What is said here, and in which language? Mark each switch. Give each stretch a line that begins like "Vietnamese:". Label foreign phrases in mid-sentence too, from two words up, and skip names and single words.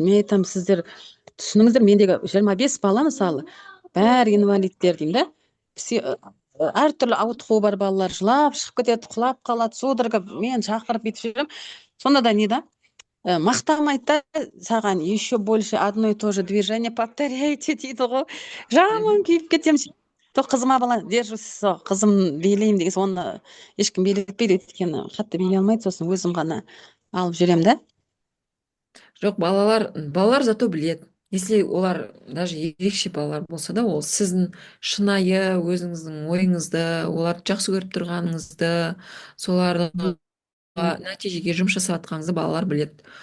Kazakh: Мен айтамын, сіздер түсініңіздер, мендегі 25 бала мысалы, бәрі инвалидтер деймін да. Әртүрлі ауытқуы бар балалар, жылап шығып кетеді, құлап қалады, судорога, мен шақырып бүйтіп жүремін. Сонда да не да? Мақтамайды да, саған
Russian: еще больше одно и то же движение повторяйте
Kazakh: дейді ғой. Жаман күйіп кетемін. Қызыма бала держусь, қызым билеймін деген, оны ешкім билетпейді, өйткені қатты билей алмайды, сосын өзім ғана алып жүремін да. Жоқ, балалар зато біледі. Если олар даже ерекше балалар болса да, ол сіздің шынайы өзіңіздің ойыңызды, оларды жақсы көріп тұрғаныңызды, соларға нәтижеге жұмыс жасап жатқаныңызды балалар біледі.